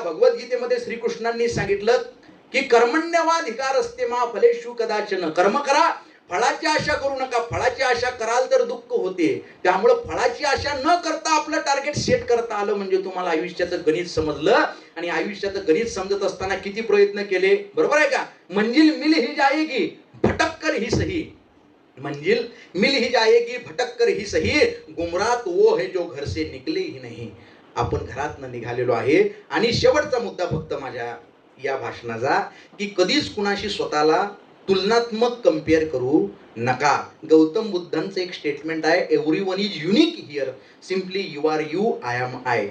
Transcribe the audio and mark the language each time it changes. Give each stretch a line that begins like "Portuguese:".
Marathi: भगवद्गीतेमध्ये श्रीकृष्णांनी सांगितलं की
Sanskrit: कर्मण्यवाधिकार असते मा फलेषु कदाचन.
Marathi: कर्म करा, फळाची आशा करू नका. फळाची आशा कराल तर दुःख होते. त्यामुळे फळाची आशा न करता आपलं टार्गेट सेट करता आलं म्हणजे तुम्हाला आयुष्याचं गणित समजलं. आणि आयुष्याचं गणित समजत असताना किती प्रयत्न केले, बरोबर आहे का.
Hindi: मंजिल मिल ही जाएगी भटक कर ही सही. मंजिल मिल ही जाएगी भटक कर ही सही. गुमराह तो वो है जो घर से निकले ही नहीं.
Marathi: आपण घरातनं निघालेलो आहे. आणि शेवटचा मुद्दा फक्त माझ्या या भाषणाचा की कधीच कुणाशी स्वतःला तुलनात्मक कंपेअर करू नका. गौतम बुद्धांचं एक स्टेटमेंट आहे,
English: Everyone is unique here, simply you are you, I am I.